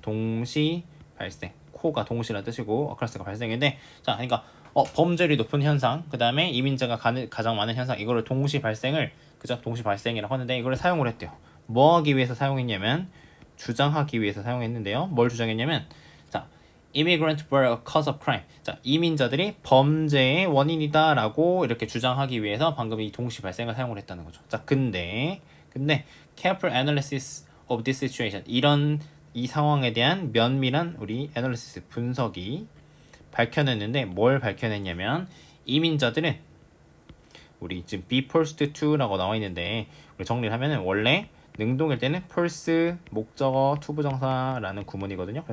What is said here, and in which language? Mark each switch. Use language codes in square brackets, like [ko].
[ko] 동시 발생. co가 동시라는 뜻이고 occurrence가 발생인데, 자, 그러니까 범죄율이 높은 현상, 그 다음에 이민자가 가장 많은 현상, 이거를 동시 발생을 그저 동시 발생이라고 하는데 이거를 사용을 했대요. 뭐 하기 위해서 사용했냐면 주장하기 위해서 사용했는데요. 뭘 주장했냐면 자, [en] immigrants were a cause of crime. [ko] 자, 이민자들이 범죄의 원인이다라고 이렇게 주장하기 위해서 방금 이 동시 발생을 사용을 했다는 거죠. 자, 근데 [en] careful analysis of this situation, [ko] 이 상황에 대한 면밀한 우리 analysis 분석이 밝혀냈는데 뭘 밝혀냈냐면 이민자들은 우리 지금 be forced to라고 나와 있는데 우리 정리를 하면은 원래 능동일 때는 force 목적어 투부정사라는 구문이거든요.